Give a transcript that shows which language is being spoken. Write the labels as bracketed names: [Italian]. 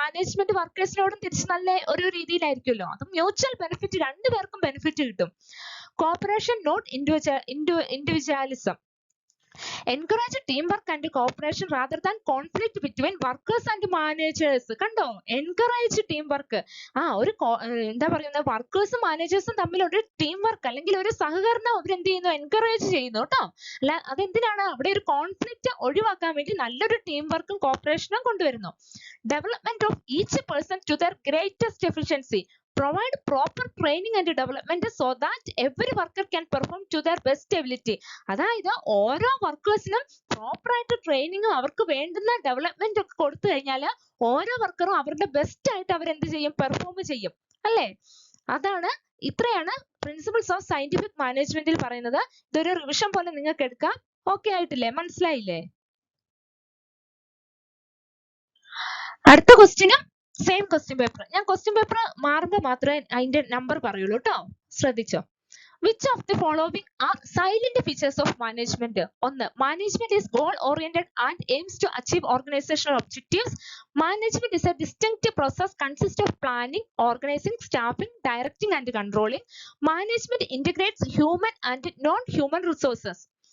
[Malayalam] Management വർക്കേഴ്സിനോടും തിരിച്ച് നല്ല ഒരു രീതിയിലായിരിക്കുമല്ലോ. അത് മ്യൂച്വൽ ബെനിഫിറ്റ്, രണ്ടുപേർക്കും ബെനിഫിറ്റ് കിട്ടും. [English] Cooperation not individualism. Encourage teamwork and cooperation rather than conflict between workers and managers. [Malayalam] കണ്ടോ? [English] Encourage teamwork. [Malayalam] എന്താ പറയുന്നത്? വർക്കേഴ്സും മാനേജേഴ്സും തമ്മിൽ ഒരു ടീം വർക്ക് അല്ലെങ്കിൽ ഒരു സഹകരണം അവരെന്ത് ചെയ്യുന്നു? എൻകറേജ് ചെയ്യുന്നു കേട്ടോ. അല്ല, അതെന്തിനാണ്? അവിടെ ഒരു കോൺഫ്ലിക്റ്റ് ഒഴിവാക്കാൻ വേണ്ടി നല്ലൊരു ടീം വർക്കും കോപ്പറേഷനും കൊണ്ടുവരുന്നു. [English] Development of each person to their greatest efficiency. Provide proper training and development so that every worker can perform to their best ability. [Malayalam] അതായത് ഓരോ വർക്കേഴ്സിനും പ്രോപ്പർ ആയിട്ട് ട്രെയിനിങ്ങും അവർക്ക് വേണ്ടുന്ന ഡെവലപ്മെന്റ് ഒക്കെ കൊടുത്തു കഴിഞ്ഞാൽ ഓരോ വർക്കറും അവരുടെ ബെസ്റ്റ് ആയിട്ട് അവരെന്ത് ചെയ്യും? പെർഫോം ചെയ്യും അല്ലേ? ഇത്രയാണ് പ്രിൻസിപ്പിൾസ് ഓഫ് സയന്റിഫിക് മാനേജ്മെന്റിൽ പറയുന്നത്. ഇതൊരു റിവിഷൻ പോലെ നിങ്ങൾക്ക് എടുക്കാം. ഓക്കെ ആയിട്ടില്ലേ? മനസ്സിലായില്ലേ? അടുത്ത ക്വസ്റ്റ്യനും സെയിം ക്വസ്റ്റ്യൻ പേപ്പർ. ഞാൻ ക്വസ്റ്റ്യൻ പേപ്പർ മാറുമ്പോൾ മാത്രമേ അതിന്റെ നമ്പർ പറയുള്ളൂ കേട്ടോ. ശ്രദ്ധിച്ചോ. [English] Which of the following are silent features of management? 1. Management is goal oriented and aims to achieve organizational objectives. Management is a distinct process consisting of planning, organizing, staffing, directing and controlling. Management integrates human and non-human resources.